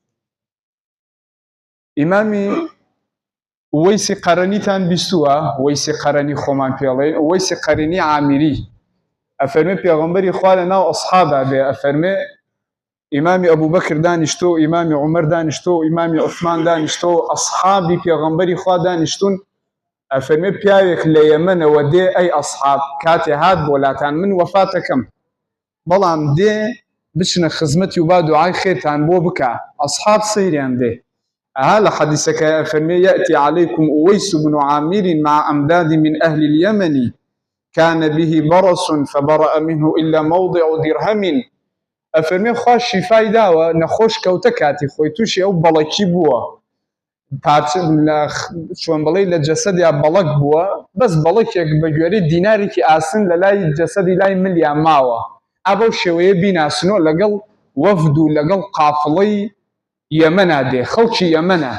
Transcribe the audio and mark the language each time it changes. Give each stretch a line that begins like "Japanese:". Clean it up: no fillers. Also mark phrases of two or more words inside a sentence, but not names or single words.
Central Kurdish: ئیمامی وەیسی قەرەنیتان بیستووە، وەیسی قەرەنی خۆمان پێڵێن، وەیسی قەرەنی عامیری، ئەفەرمێ پێغەمبەری خوا لە ناو ئەسحابا بێ، ئەفەرمێ ئیمامی ئەبوبەکر دانیشتۆ، ئیمامی عومەر دانیشتۆ، ئیمامی عوسمان دانیشتۆ، ئەسحابی پێغەمبەری خوا دانیشتون، ئەفەرمێ پیاوێک لە یەمەنەوە دێ ئەی ئەسحاب کاتێ هات بۆلاتان من وەفاتەکەم، بەڵام دێ بچنە خزمەتی و با دوعای خێرتان بۆ بکە. ئەسحاب سەیریان دێ. ئەها لە حەدیسەکە ئەفەرمێ
Arabic: یەأتی عەلەیکم ئووەیس بن عامر مع أمداد من أهل اليمن كان به برص فبرأ منه إلا موضع درهم.
Central Kurdish: ئەفەرمێ خوا شیفای داوە، نەخۆش کەوتە کاتی خۆی، تووشی ئەو بەڵەکی بووە، چۆن بڵێ لە جەسەدیا بەڵەک بووە، بەس بەڵەکێک بە گوێرەی دینارێکی ئاسن لە لای جەسەدی لای ملیان ماوە. ئەبەو شێوەیە بیناسنۆ لەگەڵ وەفد و لەگەڵ قافڵەی یەمەنا دێ، خەڵکی یەمەنە.